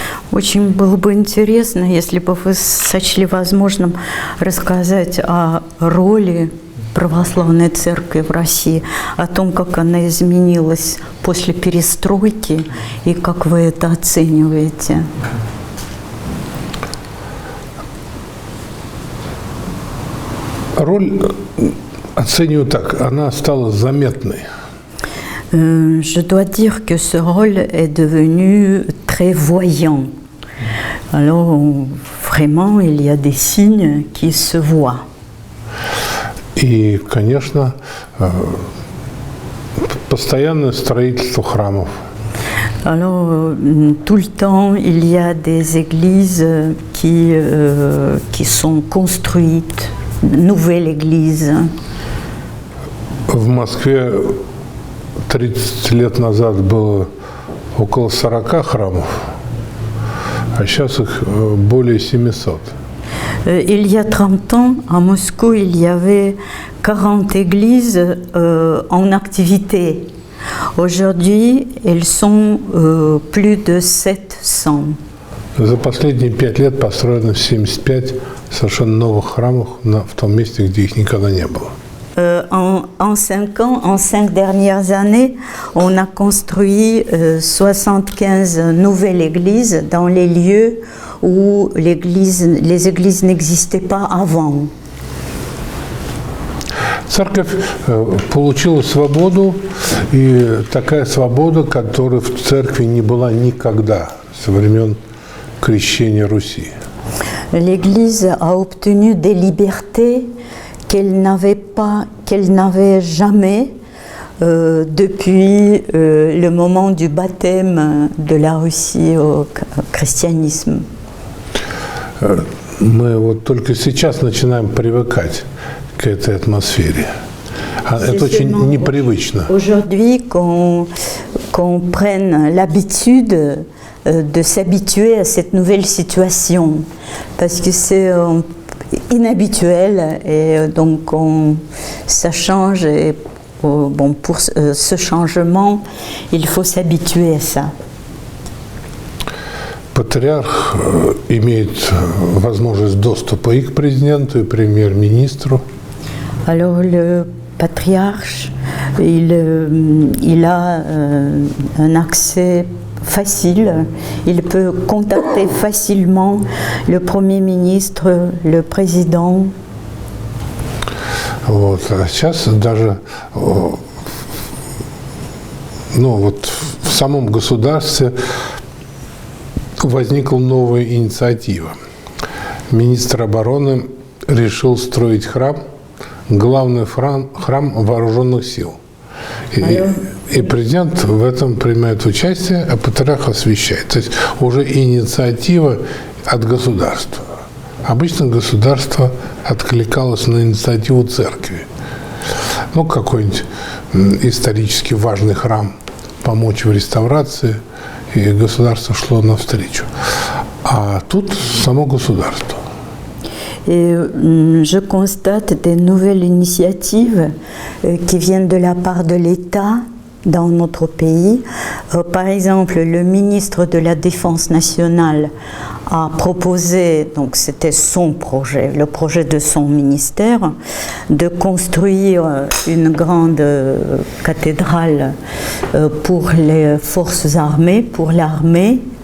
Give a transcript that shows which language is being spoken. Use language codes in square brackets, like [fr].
[ru] Очень было бы интересно, если бы вы сочли возможным рассказать о роли православной церкви в России, о том, как она изменилась после перестройки и как вы это оцениваете. Роль оцениваю так, она стала заметной. [fr] Je dois dire que ce rôle est devenu très voyant. Alors, vraiment, il y a des signes qui se voient. [ru] И, конечно, постоянное строительство храмов. [fr] Alors, tout le temps, il y a des églises qui sont construites, nouvelles églises. [ru] В Москве 30 лет назад было около 40 храмов, а сейчас их более 700. [fr] Il y a 30 ans, à Moscou, il y avait 40 églises en activité. Aujourd'hui, elles sont plus de 700. [ru] За последние 5 лет построено 75 совершенно новых храмов в том месте, где их никогда не было. [fr] En 5 ans, en 5 dernières années, on a construit 75 nouvelles églises dans les lieux où les églises n'existaient pas avant. [ru] Церковь получила свободу, и такая свобода, которая в церкви не была никогда со времен крещения Руси. [fr] L'Église a obtenu des libertés qu'elle n'avait jamais depuis le moment du baptême de la Russie au christianisme. [ru] Мы вот только сейчас начинаем привыкать к этой атмосфере. Это очень непривычно. [fr] Aujourd'hui, qu'on prenne l'habitude de s'habituer à cette nouvelle situation, parce que c'est inhabituel et donc ça change et bon, pour ce changement, il faut s'habituer à ça. [ru] Патриарх имеет возможность доступа и к президенту, и к премьер-министру. [fr] Alors le patriarche, il a un accès facile, il peut contacter facilement le Premier ministre, le président. [ru] Вот. А сейчас даже в самом государстве возникла новая инициатива. Министр обороны решил строить храм, главный храм вооруженных сил. И президент в этом принимает участие, а патриарх освящает. То есть уже инициатива от государства. Обычно государство откликалось на инициативу церкви. Ну, какой-нибудь исторически важный храм помочь в реставрации, и государство шло навстречу. А тут само государство. [fr] Et je constate des nouvelles initiatives qui viennent de la part de l'État dans notre pays. Par exemple, le ministre de la Défense nationale a proposé, donc c'était son projet, le projet de son ministère, de construire une grande cathédrale pour les forces armées, pour l'armée.